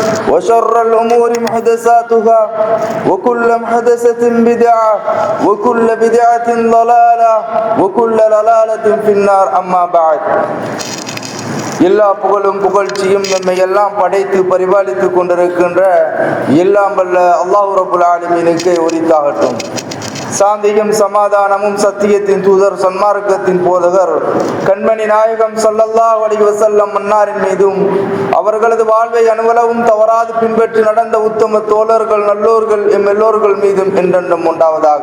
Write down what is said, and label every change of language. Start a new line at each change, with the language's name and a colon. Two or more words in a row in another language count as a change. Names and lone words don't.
Arabic: وشر الأمور محدثاتها وكل محدثة بدعة وكل بدعة ضلالة وكل ضلالة في النار أما بعد
Tamil: எல்லா புகழும் புகழ்ச்சியும் நம்மை எல்லாம் படைத்து பரிபாலித்து கொண்டிருக்கின்ற எல்லாம் வல்ல அல்லாஹ் ரப்புல் ஆலமீனுக்கு உரித்தாகட்டும். சாந்தியும் சமாதானமும் சத்தியத்தின் தூதர் சன்மார்க்கத்தின் போதகர் கண்மணி நாயகம்
Arabic: صلى الله عليه وسلم
Tamil: மன்னாரின் மீதும் அவர்களது வாழ்வை அனுவலவும் தவறாது பின்பற்றி நடந்த உத்தம தோழர்கள் நல்லோர்கள் எம் எல்லோர்கள் மீதும் என்றென்றும் உண்டாவதாக.